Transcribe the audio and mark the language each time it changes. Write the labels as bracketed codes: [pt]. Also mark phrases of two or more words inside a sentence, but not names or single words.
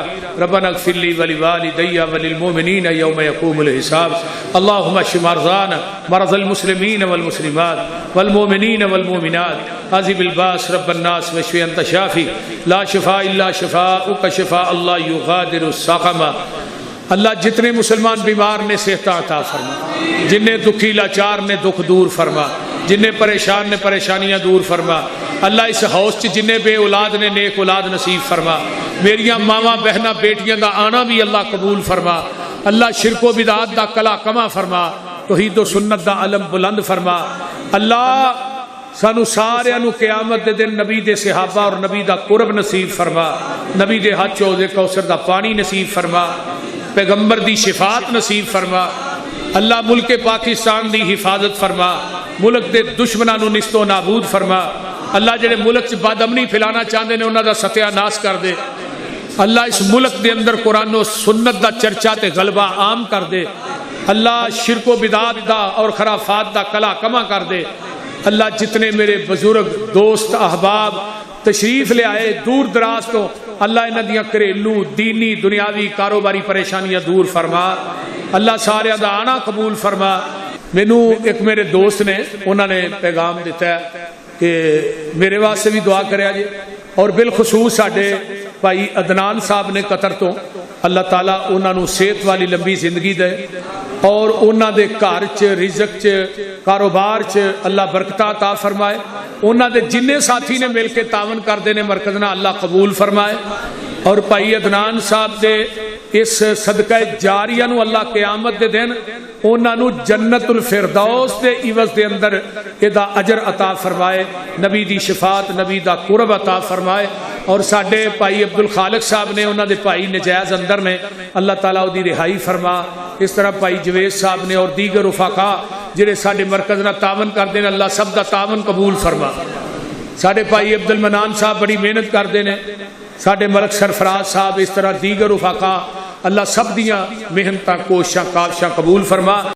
[ar] ربنا اغفر لي ولوالدي وللمؤمنين يوم يقوم الحساب. اللهم اشف مرضانا مرضى المسلمين والمسلمات والمؤمنين والمؤمنات. عذب الباس رب الناس واشف انت شافي لا شفاء الا شفاءك شفاء الله يغادر السقما. [pa] اللہ جتنے مسلمان بیمار نے صحت عطا فرما جنہیں دکھی لاچار نے دکھ دور فرما جنہیں پریشان نے پریشانیاں دور فرما. اللہ اس ہاؤس چ جنہیں بے اولاد نے نیک اولاد نصیب فرما. میریاں ماواں بہناں بیٹیاں دا آنا بھی اللہ قبول فرما. اللہ شرک و بدعات دا کلا کما فرما توحید و سنت دا علم بلند فرما. اللہ سانو سارے نو قیامت دے دن نبی دے صحابہ اور نبی دا قرب نصیب فرما. نبی دے ہاتھ چوزے کوثر دا پانی نصیب فرما. پیغمبر دی شفاعت نصیب فرما. اللہ ملک پاکستان دی حفاظت فرما. ملک دے دشمناں نو نست و نابود فرما. اللہ جڑے ملک چ بد امنی پھیلانا چاہتے ہیں انہوں دا ستیہ ناس کر دے. اللہ اس ملک دے اندر قرآن و سنت دا چرچا تے غلبہ عام کر دے، اللہ شرک و بدعات دا اور خرافات دا کلا کما کر دے۔ اللہ جتنے میرے بزرگ دوست احباب تشریف لے آئے دور دراز تو، اللہ انہاں دیاں گھریلو دینی دنیاوی کاروباری پریشانیاں دور فرما، اللہ سارے دا آنا قبول فرما۔ مینوں ایک میرے دوست نے انہوں نے پیغام دیتا ہے کہ میرے واسطے بھی دعا کریا جی، اور بالخصوص ساڈے بھائی عدنان صاحب نے قطر تو، اللہ تعالیٰ انہوں نے صحت والی لمبی زندگی دے اور انہوں دے گھر چ رزق چ کاروبار چ اللہ برکت عطا فرمائے، انہوں دے جننے ساتھی نے مل کے تعاون کردے نے مرکز نہ اللہ قبول فرمائے، اور بھائی عدنان صاحب دے اس صدقہ جاریہ نو اللہ قیامت دے دن انہوں نے جنت الفردوس دے عوض دے اندر ادا اجر عطا فرمائے، نبی دی شفاعت نبی دا قرب عطا فرمائے۔ اور ساڈے بھائی عبد الخالق صاحب نے انہوں دے بھائی نجائز اندر نے، اللہ تعالیٰ دی رہائی فرما۔ اس طرح بھائی جوید صاحب نے اور دیگر رفقا جڑے ساڈے مرکز نہ تعاون کردے نے، اللہ سب دا تعاون قبول فرما۔ ساڈے بھائی عبد المنان صاحب بڑی محنت کردے نے، ساڈے ملک سرفراز صاحب، اس طرح دیگر رفقا، اللہ سب دیاں محنتاں کوششاں کاوشاں قبول فرما۔